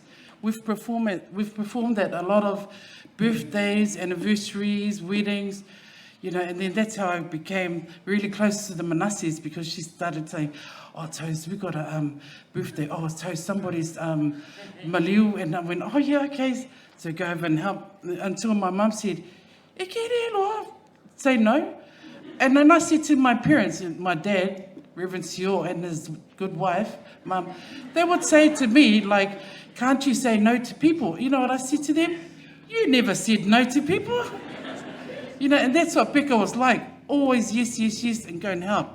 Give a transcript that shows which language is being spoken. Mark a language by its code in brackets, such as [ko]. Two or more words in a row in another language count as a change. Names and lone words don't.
[en] We've performed at a lot of birthdays, anniversaries, weddings, you know, and then that's how I became really close to the Manasses, because she started saying, "Oh, Toes, we got a birthday. Oh, Toes, somebody's maliu." And I went, "Oh, yeah, okay." So go over and help until my mum said, [sm] "E kere loa," [en] say no. And then I said to my parents, my dad, Reverend Sior, and his good wife, Mum, they would say to me, like, "Can't you say no to people?" You know what I said to them? "You never said no to people." You know, and that's what Pekka was like. Always yes, yes, yes, and go and help.